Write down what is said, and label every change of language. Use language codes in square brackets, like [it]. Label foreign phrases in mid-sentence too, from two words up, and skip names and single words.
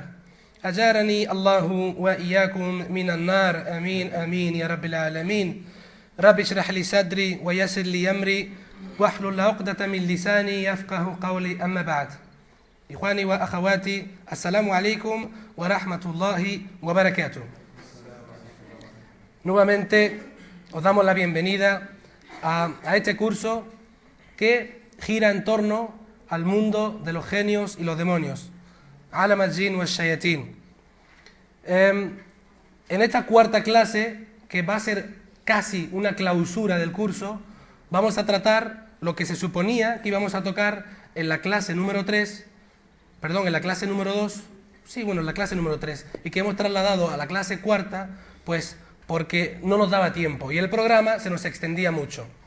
[ar] أجارني الله وإياكم من النار. آمين آمين يا رب العالمين. رب اشرح لي صدري ويسر لي أمري واحلل عقدة من لساني يفقه قولي. أما بعد، إخواني وأخواتي، السلام عليكم ورحمة الله وبركاته. [es] Nuevamente os damos la bienvenida a este curso que gira en torno al mundo de los genios y los demonios. [ar] عالم الجن والشياطين. [es] En esta cuarta clase, que va a ser casi una clausura del curso, vamos a tratar lo que se suponía que íbamos a tocar en la clase número 3, perdón, en la clase número 2, en la clase número 3, y que hemos trasladado a la clase cuarta, pues porque no nos daba tiempo y el programa se nos extendía mucho.